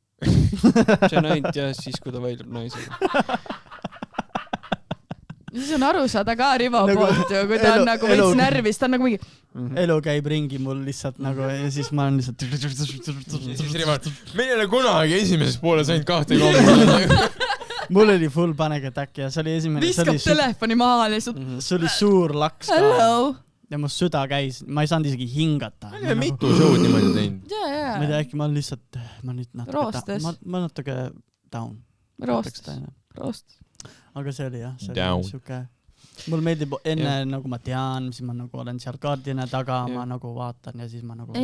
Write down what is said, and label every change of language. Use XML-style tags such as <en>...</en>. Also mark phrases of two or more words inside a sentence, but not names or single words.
<et>See on ainult jah, siis kui ta vaidleb naisega. Siis on aru saada ka Rivo poolt ju, kui ta on nagu veits närvis, ta on nagu mingi... Elu käib ringi mul lihtsalt nagu ja siis ma olen lihtsalt... Siis Rivo, meil ei ole kunagi esimeses pooles ainult 2 koomikut. mul oli</et> <en>full panic attack</en> <et>ja see oli esimene. Viskab telefoni maha lihtsalt. See oli suur laks ka. Hello. Ja mu süda käis, ma ei saanud isegi hingata. Ma olen mitu show'd niimoodi teinud. Ma ei tea, äkki ma lihtsalt, ma nüüd natuke down. Roost. Aga see oli jah, see oli siuke. Mul meeldib enne nagu ma tean, siis ma nagu olen seal kaardina taga, ma nagu vaatan ja siis ma nagu...</et>